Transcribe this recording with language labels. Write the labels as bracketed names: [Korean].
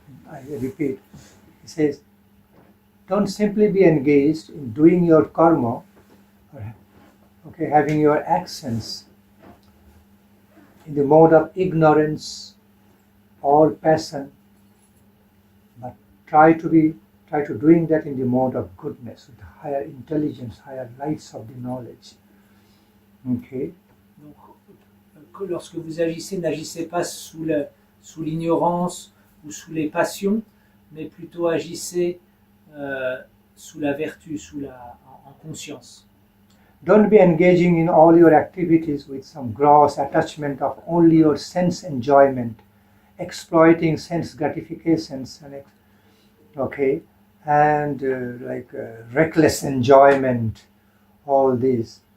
[English] I repeat, he says, don't simply be engaged in doing your karma, having your actions in the mode of ignorance or passion, but try to doing that in the mode of goodness, with higher intelligence, higher lights of the knowledge. Okay. [French] Donc, lorsque vous agissez, n'agissez pas sous l'ignorance ou sous les passions, mais plutôt agissez sous la vertu, en conscience. [English] Don't be engaging in all your activities with some gross attachment of only your sense enjoyment, exploiting sense gratifications, and reckless enjoyment. All these.